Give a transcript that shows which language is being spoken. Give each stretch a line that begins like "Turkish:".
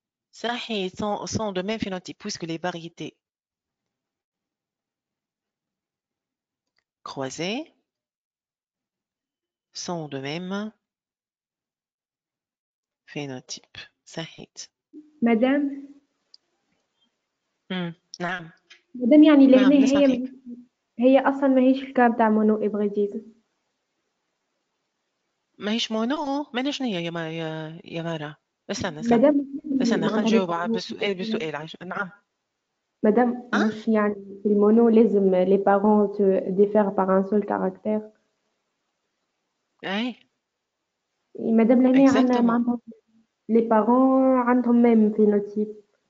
French: Ça, sont de même phénotype, puisque les variétés croisées sont de même phénotype.
Arabic: صحيت. مدام. نعم. مدام يعني لهنا هي اصلا ماهيش الكاب تاع مونو ابغيزيز. ماهيش مونو؟ مانا شنو هي يا مارا؟ استنى مادام خلينا نجاوب بالسؤال نعم. مادام مش يعني في المونو لازم
French: les parents se diffèrent par un seul caractère.
Arabic: اي مادام لهنا عندنا
French: exactement. معناتها les parents عندهم même phénotype.